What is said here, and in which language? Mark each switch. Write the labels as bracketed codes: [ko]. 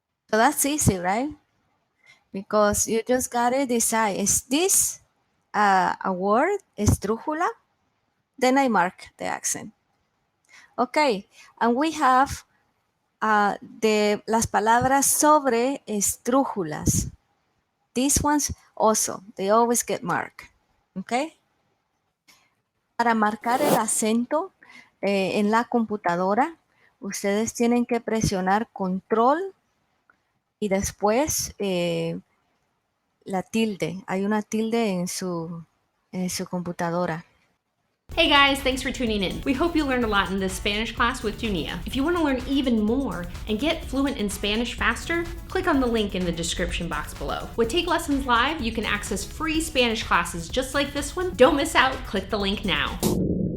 [en] So that's easy, right? Because you just gotta decide, is this a word, esdrújula? Then I mark the accent. Okay, and we have [es] las palabras sobre esdrújulas. [en] These ones also, they always get marked. Okay? [es] Para marcar el acento en la computadora, ustedes tienen que presionar control y después la tilde. Hay una tilde en su computadora. [en] Hey guys, thanks for tuning in. We hope you learned a lot in this Spanish class with Junia. If you want to learn even more and get fluent in Spanish faster, click on the link in the description box below. With Take Lessons Live, you can access free Spanish classes just like this one. Don't miss out, click the link now.